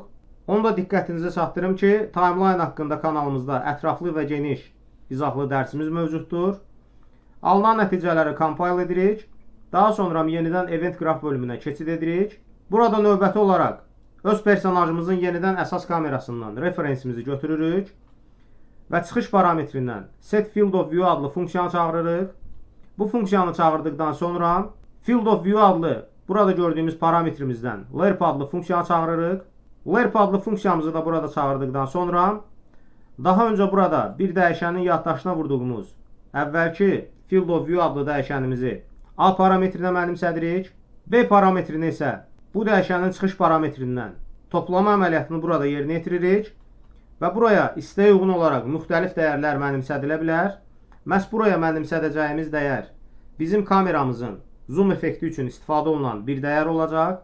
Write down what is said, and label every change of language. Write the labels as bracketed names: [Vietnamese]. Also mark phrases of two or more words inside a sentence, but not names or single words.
[Azerbaijani] Onu da diqqətinizi çatdırım ki, timeline haqqında kanalımızda ətraflı və geniş izahlı dərsimiz mövcuddur. Alınan nəticələri compile edirik. Daha sonra yenidən [English] event graph [Azerbaijani] bölümünə keçid edirik. Burada növbəti olaraq öz personajımızın yenidən əsas kamerasından referensimizi götürürük və çıxış parametrindən [English] set field of view [Azerbaijani] adlı funksiyanı çağırırıq. Bu funksiyanı çağırdıqdan sonra [English] field of view [Azerbaijani] adlı burada gördüyümüz parametrimizdən lerp adlı funksiyanı çağırırıq. Lerp adlı funksiyamızı da burada çağırdıqdan sonra daha öncə burada bir dəyişənin yaddaşına vurduğumuz əvvəlki [English] field of view [Azerbaijani] adlı dəyişənimizi A parametrinə mənimsədirik. B parametrini isə bu dəyişənin çıxış parametrindən toplama əməliyyatını burada yerinə yetiririk və buraya istəyə uyğun olaraq müxtəlif dəyərlər mənimsədilə bilər. Məhz buraya mənimsədəcəyimiz dəyər bizim kameramızın zoom effekti üçün istifadə olunan bir dəyər olacaq.